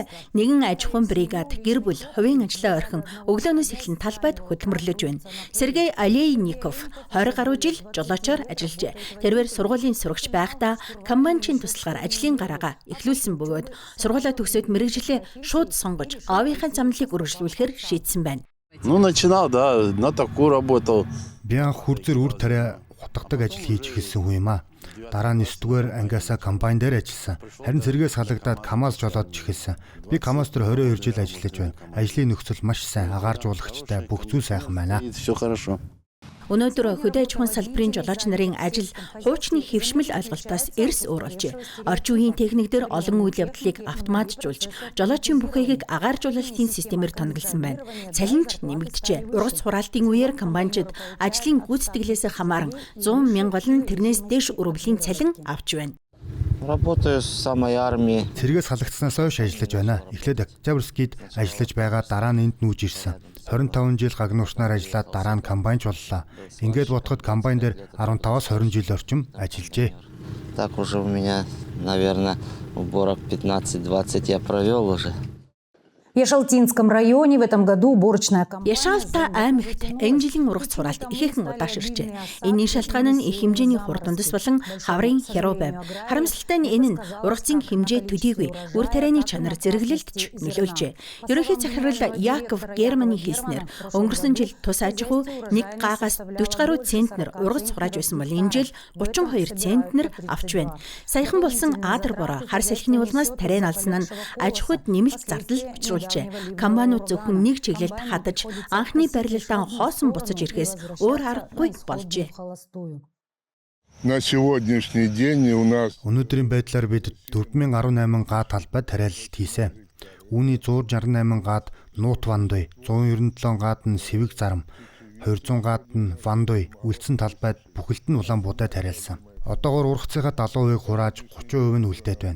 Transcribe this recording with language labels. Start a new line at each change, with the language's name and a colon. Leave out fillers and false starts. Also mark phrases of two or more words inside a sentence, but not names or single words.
Mongolian: Нэгэн аж ахуйн бригад гэр бүл хувийн ажлаа орхин өглөөнөөс эхлэн талбайд хөдөлмөрлөж байна. Сергей Олейников 20 гаруй жил жолоочоор ажиллажээ. Тэрээр сургуулийн сурагч байхдаа комбайнчийн туслагаар ажлын гараагаа эхлүүлсэн бөгөөд сургуулаа төгсөөд мэргэжлээ шууд сонгож аавынхаа замналыг үргэлжлүүлэхээр шийдсэн байна.
Russian: Начинал, да, на такую работал.
Mongolian: Би анх хурцэр үр тариа хутгадаг ажил хийж эхэлсэн хүн юм аа. Дараа нь 9-р ангиасаа комбайн дээр ажилласан. Харин сэргээс халагдаад КАМАЗ жолоод эхэлсэн. Би КАМАЗ дээр 22 жил ажиллаж байна. Ажлын нөхцөл маш сайн, агааржуулагчтай, бүх зүйл сайхан байна.
Russian: Всё хорошо.
Mongolian: Өнөөдөр хөдөө аж ахуйн салбарын жолооч нарын ажил хуучны хэвшмэл ойлголтоос эрс өөр болжээ. Орчин үеийн техник дээр олон үйл явдлыг автоматжуулж, жолоочийн бүхийгийг агааржуулалтын системээр тоногдсон байна. Цалин ч нэмэгдэжээ. Ургац хураалтын үеэр комбайнчид ажлын гүйцэтгэлээс хамааран 100 мянга болон тэрнээс дээш өрөвлийн цалин авч байна.
Russian: Работаю с самой армии.
Mongolian: Сэргээс халагдсанаас хойш ажиллаж байна. Эхлээд Октябрьскийд ажиллаж байгаа, дараа нь энд нүүж ирсэн. 25 жил гагнуурчнаар ажиллаад дараа нь комбайнч боллоо. Ингээд бодоход комбайн дээр 15-аас 20 жил орчим ажиллажээ.
Russian: Так уже у меня, наверное, уборок 15-20 я провел уже. В Яшалтинском районе в этом году уборочная компания.
Mongolian: Яшалта аймагт энэ жилийн ургац хураалт ихээхэн удааширчээ. Энэний шалтгаан нь их хэмжээний хур дундас болон хаврын хяруу байв. Харамсалтай нь энэ нь ургацын хэмжээ төдийгүй үр тарианы чанар зэрэглэлд ч нөлөөлжээ. Ерөнхий захирал Яков Германы хэлснээр өнгөрсөн жил тус аж ахуй 1 гаагаас 40 гаруй центнер ургац хурааж байсан бол энэ жил 32 центнер авч байна. Саяхан болсон Аадар бороо хар салхины улмаас тариан алсан нь аж ахуйд нэмэлт зардал учруулжээ. Комбайнууд зөвхөн нэг чиглэлд хадаж анхны барилалтаа хоосон буцаж ирэхээс өөр аргагүй болжээ.
Russian: На сегодняшний день у нас
Mongolian: өнөөдрийн байдлаар бид 4018 га талбайд тариалалт хийсэн. Үүний 168 гад Нуут Вандой, 197 гад нь Сэвэг зарам, 200 гад нь Вандой үлдсэн талбайд бүхэлд нь Улаанбуудад тариалсан. Одоогоор ургацынхаа 70% хурааж 30% нь үлдээд байна.